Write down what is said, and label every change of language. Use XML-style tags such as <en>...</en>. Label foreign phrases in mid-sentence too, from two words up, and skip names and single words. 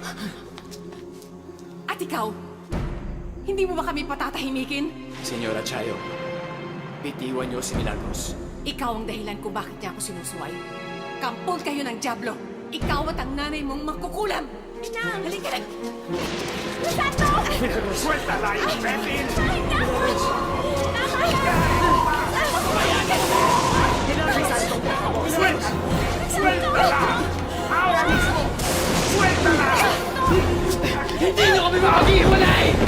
<tl>At ikaw, hindi mo ba kami patatahimikin? Senyora Chayo, bitiwan niyo si Milagros. Ikaw ang dahilan kung bakit niya ako sinusuway. Kampol kayo ng Diablo. Ikaw at ang nanay mong magkukulam. Inang! Halika na! Crisanto!</tl> <es>Suéltala, imbécil! ¡Suéltala! ¡Ahora mismo! ¡Suéltala!</es> <tl>¡Hindi niyo kami makakihulay!</tl>